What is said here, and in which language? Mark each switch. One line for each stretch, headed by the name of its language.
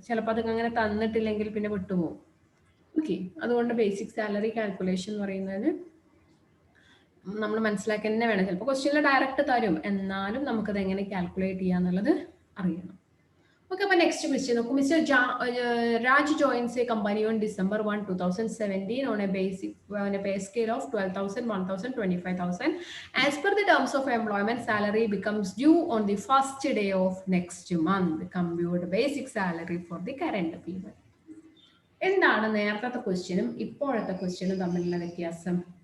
Malayalam: ചിലപ്പോൾ അത് അങ്ങനെ തന്നിട്ടില്ലെങ്കിൽ പിന്നെ വിട്ടുപോകും. ഓക്കെ, അതുകൊണ്ട് ബേസിക് സാലറി കാൽക്കുലേഷൻ എന്ന് പറയുന്നത് നമ്മൾ മനസ്സിലാക്കി തന്നെ വേണം. ചിലപ്പോൾ ക്വസ്റ്റ്യനിൽ ഡയറക്റ്റ് തരും, എന്നാലും നമുക്കത് എങ്ങനെ കാൽക്കുലേറ്റ് ചെയ്യുക എന്നുള്ളത് അറിയണം. ഓക്കെ, അപ്പൊ നെക്സ്റ്റ് ക്വസ്റ്റ്യൻ നോക്കൂ.
English: Mister Raj joins a company on December 1, 2017 on a pay scale of 12,000, 1,000, 25,000. As per the terms of employment, salary becomes due on the first day of next month. Compute basic salary for the current period.
Malayalam: എന്താണ് നേരത്തെ ക്വസ്റ്റ്യനും ഇപ്പോഴത്തെ ക്വസ്റ്റ്യനും തമ്മിലുള്ള വ്യത്യാസം?